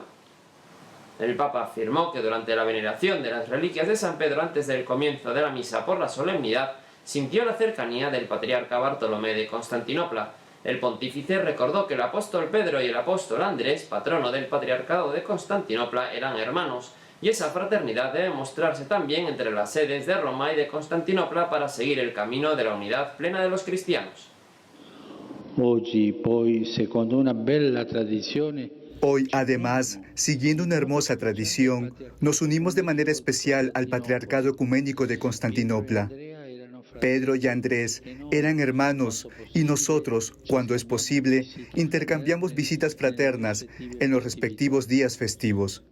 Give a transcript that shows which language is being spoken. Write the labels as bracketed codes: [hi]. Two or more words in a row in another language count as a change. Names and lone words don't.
[es] El Papa afirmó que durante la veneración de las reliquias de San Pedro antes del comienzo de la misa por la solemnidad, sintió la cercanía del patriarca Bartolomé de Constantinopla. El pontífice recordó que el apóstol Pedro y el apóstol Andrés, patrono del patriarcado de Constantinopla, eran hermanos, y esa fraternidad debe mostrarse también entre las sedes de Roma y de Constantinopla para seguir el camino de la unidad plena de los cristianos. [it] Oggi, poi, secondo una bella tradizione, [es] Hoy, además, siguiendo una hermosa tradición, nos unimos de manera especial al Patriarcado Ecuménico de Constantinopla. Pedro y Andrés eran hermanos y nosotros, cuando es posible, intercambiamos visitas fraternas en los respectivos días festivos.